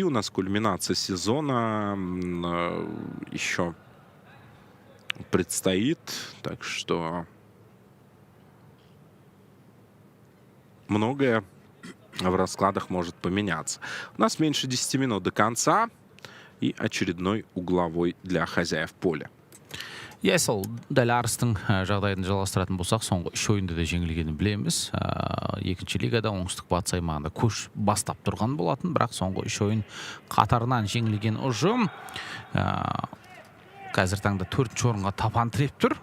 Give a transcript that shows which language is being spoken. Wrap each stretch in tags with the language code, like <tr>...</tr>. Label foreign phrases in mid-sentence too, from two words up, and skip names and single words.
<ru>У нас кульминация сезона еще предстоит. Так что многое в раскладах может поменяться. У нас меньше 10 минут до конца. И очередной угловой для хозяев поля.</ru> <kk>Сол дәл Арыстың жағдайын жалғастыратын болсақ, соңғы 3 ойында да жеңілгенін білеміз. Екінші лигада оңтүстік батыс аймағында көш бастап тұрған болатын, бірақ соңғы 3 ойын қатарынан жеңілген ұжым қазір таңда 4-ші орынға тапан тіреп тұр.</kk>